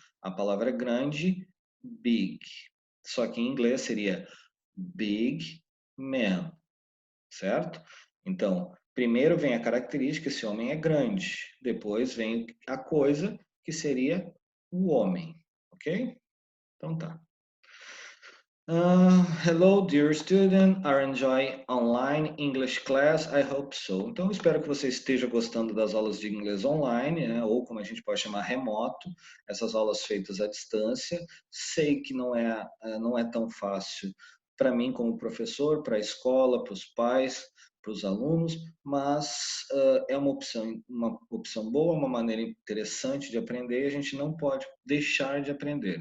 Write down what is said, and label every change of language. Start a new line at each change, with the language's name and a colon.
Portuguese: A palavra grande, big. Só que em inglês seria
English: big man,
Portuguese: certo? Então, primeiro vem a característica, esse homem é grande. Depois vem a coisa, que seria o homem, ok? Então tá.
English: Hello, dear student. Are enjoying online English class? I hope so.
Portuguese: Então, espero que você esteja gostando das aulas de inglês online, né? Ou como a gente pode chamar remoto, essas aulas feitas à distância. Sei que não é tão fácil para mim como professor, para a escola, para os pais, para os alunos, mas é uma opção boa, uma maneira interessante de aprender e a gente não pode deixar de aprender.